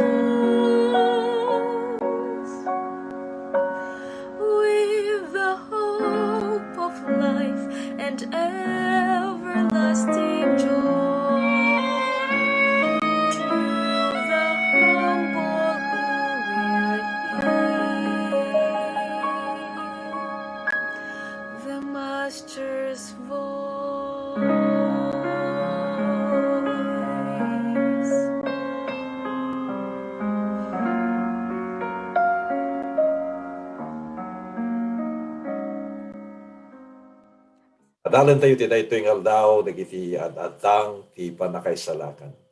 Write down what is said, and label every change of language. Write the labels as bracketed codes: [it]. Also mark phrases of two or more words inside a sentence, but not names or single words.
[en] souls, with the hope of life and everlasting joy, to the humble who will hear the Master's voice. [ilo] Adalan tayo ti daytoy nga aldaw dagiti ad-adtang ti panakaisalakan.